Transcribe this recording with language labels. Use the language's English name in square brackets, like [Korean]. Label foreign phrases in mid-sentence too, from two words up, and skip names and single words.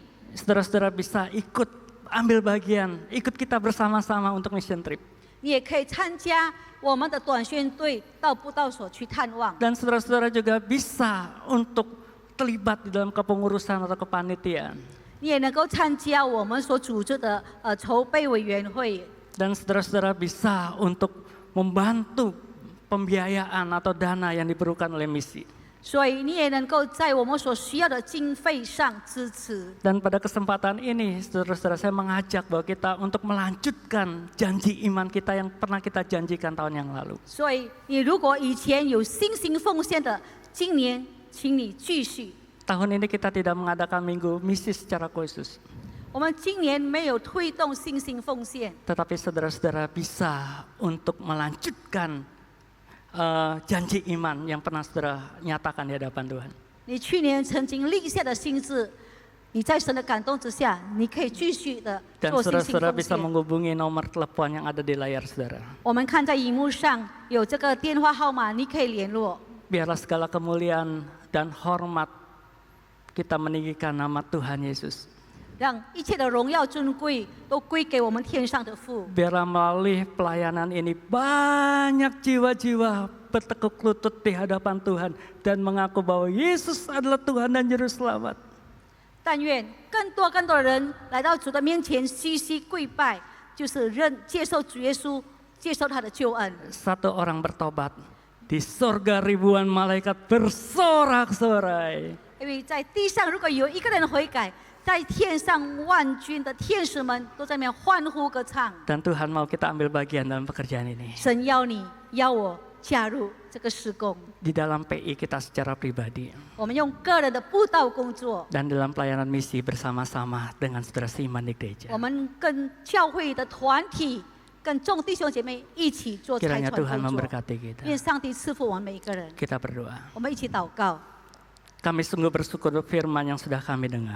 [Indonesian] Saudara-saudara bisa ikut ambil bagian, ikut kita bersama-sama untuk [English] mission trip. [Chinese] 你也可以参加我们的短宣队到布道所去探望。 [Indonesian] Dan saudara-saudara juga bisa untuk terlibat di dalam kepengurusan atau kepanitiaan. [Chinese] 你也能够参加我们所组织的筹备委员会， [Indonesian] Dan saudara-saudara bisa untuk membantu pembiayaan atau dana yang diperlukan oleh misi. [Chinese] 所以你也能够在我们所需要的经费上支持。 [Indonesian] Dan pada kesempatan ini, saudara-saudara, saya mengajak bahwa kita untuk melanjutkan janji iman kita yang pernah kita janjikan tahun yang lalu. [Chinese] 所以你如果以前有信心奉献的，今年请你继续。 [Indonesian] Tahun ini kita tidak mengadakan minggu misi secara khusus. [Chinese] 我们今年没有推动信心奉献， [Indonesian] Tetapi saudara-saudara bisa untuk melanjutkan janji iman yang pernah saudara nyatakan di hadapan Tuhan. [Chinese] 你去年曾经立下的心志，你在神的感动之下，你可以继续的 [Indonesian] Dan [Chinese] 做信心 [Indonesian] saudara-saudara [Chinese] 奉 [Indonesian] bisa [Chinese] 献。 [Indonesian] menghubungi nomor telepon yang ada di layar saudara. [Chinese] 我们看在荧幕上有这个电话号码，你可以联络。 [Indonesian] Biarlah segala kemuliaan dan hormat kita meninggikan nama Tuhan Yesus. [Chinese] 让一切的荣耀尊贵都归给我们天上的父。 [Indonesian] Biarlah melalui pelayanan ini banyak jiwa-jiwa bertekuk lutut di hadapan Tuhan dan mengaku bahwa Yesus adalah Tuhan dan Juru Selamat. [Chinese] 但愿更多的人来到主的面前屈膝跪拜，就是接受主耶稣，接受他的救恩。 [Indonesian] Satu orang bertobat, di sorga ribuan malaikat bersorak-sorai. [Chinese] 因为在地上如果有一个人悔改，在天上万军的天使们都在那边欢呼歌唱。 [Indonesian] Dan Tuhan mau kita ambil bagian dalam pekerjaan ini. [Chinese] 神邀你，邀我加入这个施工。 [Indonesian] Di dalam PI kita secara pribadi. [Chinese] 我们用个人的布道工作， [Indonesian] Dan dalam pelayanan misi bersama-sama dengan saudara seiman di gereja. [Chinese] 我们跟教会的团体、跟众弟兄姐妹一起做财 [Indonesian] Kiranya [Chinese] 传 [Indonesian] Tuhan [Chinese] 工作。 [Indonesian] memberkati kita. [Chinese] 愿上帝赐福我们每一个人。 [Indonesian] Kita berdoa. [Chinese] 我们一起祷告。 [Indonesian] Kami sungguh bersyukur firman yang sudah kami dengar.